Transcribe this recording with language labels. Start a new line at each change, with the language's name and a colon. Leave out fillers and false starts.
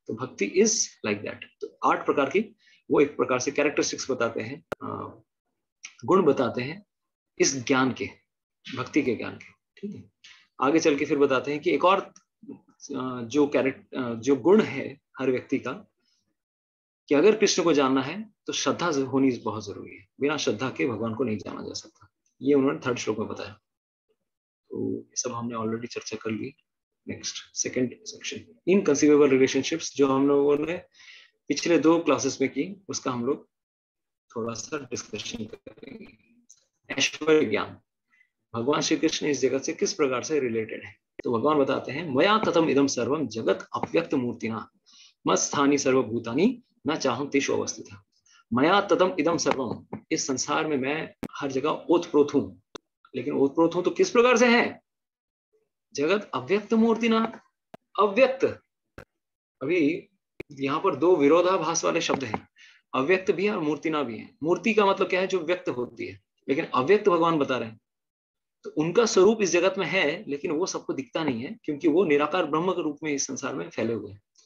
Hindi: तो भक्ति
English: Is like that.
Hindi: तो 8 प्रकार की वो एक प्रकार से कैरेक्टरिस्टिक्स बताते हैं, गुण बताते हैं इस ज्ञान के, भक्ति के ज्ञान के. ठीक है, आगे चल के फिर बताते हैं कि एक और जो गुण है हर व्यक्ति का, कि अगर कृष्ण को जानना है तो श्रद्धा होनी बहुत जरूरी है. बिना श्रद्धा के भगवान को नहीं जाना जा सकता. ये उन्होंने थर्ड श्लोक में बताया. तो ये सब हमने ऑलरेडी चर्चा कर ली. Next second section, inconceivable relationships, जो हम लोगों ने पिछले 2 क्लासेस में की, उसका हम लोग थोड़ा सा डिस्कशन करेंगे. ऐश्वर्य ज्ञान, भगवान श्री कृष्ण इस जगत से किस प्रकार से रिलेटेड है. तो भगवान बताते हैं
Sanskrit: मया ततम इदम सर्वम जगत अव्यक्त मूर्तिना मत्स्थानि सर्वभूतानि न चाहम तेषु अवस्थितः. मया ततम इदम सर्वम,
Hindi: इस संसार में मैं हर जगह ओतप्रोत हूं. लेकिन ओतप्रोत हूं तो किस प्रकार से है.
Sanskrit: जगत अव्यक्त मूर्तिना, अव्यक्त.
Hindi: अभी यहाँ पर 2 विरोधाभास वाले शब्द हैं, अव्यक्त भी है और मूर्तिना भी है. मूर्ति का मतलब क्या है, जो व्यक्त होती है, लेकिन अव्यक्त भगवान बता रहे हैं. तो उनका स्वरूप इस जगत में है लेकिन वो सबको दिखता नहीं है क्योंकि वो निराकार ब्रह्म के रूप में इस संसार में फैले हुए हैं.